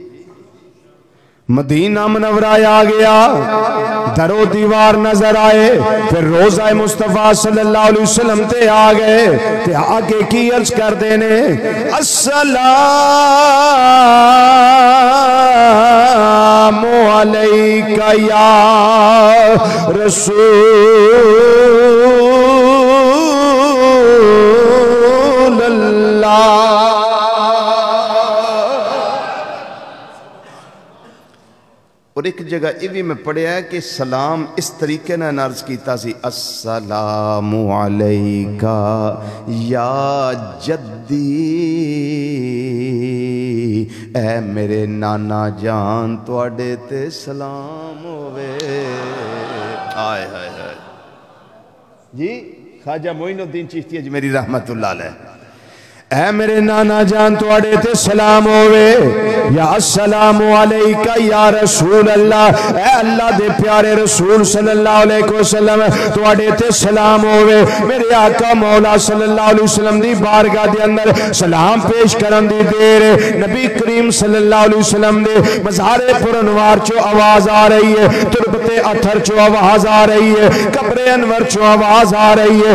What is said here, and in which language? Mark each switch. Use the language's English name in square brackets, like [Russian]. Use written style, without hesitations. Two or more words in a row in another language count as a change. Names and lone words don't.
[Punjabi] مدینہ منورہ آ گیا درو دیوار نظر آئے پھر روزہ مصطفیٰ [Arabic] صلی اللہ علیہ وسلم [Punjabi] تے آ گئے تے آگے کی عرض کر دینے [Arabic] السلام علیکہ یا رسول اللہ. [Punjabi] اور ایک جگہ یہ بھی میں پڑھیا ہے کہ سلام اس طریقے نے عرض کیتا سی [Arabic] السلام علیکہ یا جدی [Punjabi] اے میرے نانا جان تواڈے تے سلام ہوئے. آئے آئے آئے جی خواجہ معین الدین چشتی اجمیری [Arabic] رحمت اللہ علیہ [Punjabi] اے میرے نانا جان تواڈے تے سلام ہوئے یا [Arabic] السلام علیکہ یا رسول اللہ [Punjabi] اے اللہ دے پیارے رسول [Arabic] صلی اللہ علیہ وسلم [Punjabi] تواڈے تے سلام ہوئے. میرے آقا مولا [Arabic] صلی اللہ علیہ وسلم [Punjabi] دی بارگاہ دے اندر سلام پیش کرن دی دیر نبی کریم [Arabic] صلی اللہ علیہ وسلم [Punjabi] دے مزار پر انوار چو آواز آ رہی ہے تربت اتھر چو آواز آ رہی ہے قبر انور چو آواز آ رہی ہے.